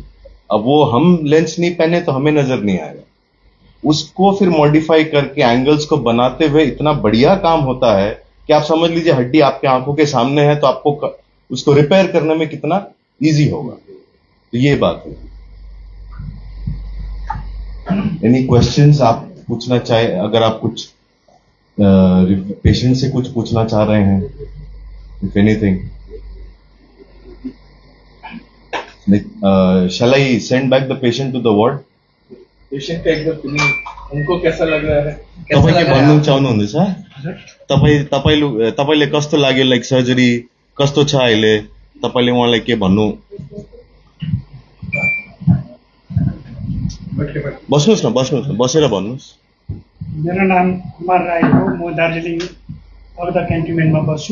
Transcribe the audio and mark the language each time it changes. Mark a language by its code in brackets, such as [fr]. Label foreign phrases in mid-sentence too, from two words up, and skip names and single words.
[hi] अब वो हम लेंस नहीं पहने तो हमें नजर नहीं आएगा, उसको फिर मॉडिफाई करके एंगल्स को बनाते हुए इतना बढ़िया काम होता है कि आप समझ लीजिए हड्डी आपके आंखों के सामने है तो आपको उसको रिपेयर करने में कितना इजी होगा। तो ये बात है। [en] any questions [hi] आप पूछना चाहे, अगर आप कुछ पेशेंट से कुछ पूछना चाह रहे हैं, [en] if anything, shall I send back the patient to the ward? [hi] पेशेंट का एकदम फिलिंग उनको कैसा लग रहा है? [ne] तपाईले भन्नु चाहनुहुँदैछ? तपाईले कस्तो लाग्यो, [en] like surgery [ne] कस्तो छ अहिले, तपाईले उहाँलाई के भन्नु? बस्नुस् न, बसेर भन्नुस्। मेरो नाम कुमार राई हो, म दार्जिलिङ अगदा क्यान्टोनमेन्टमा बस्छु।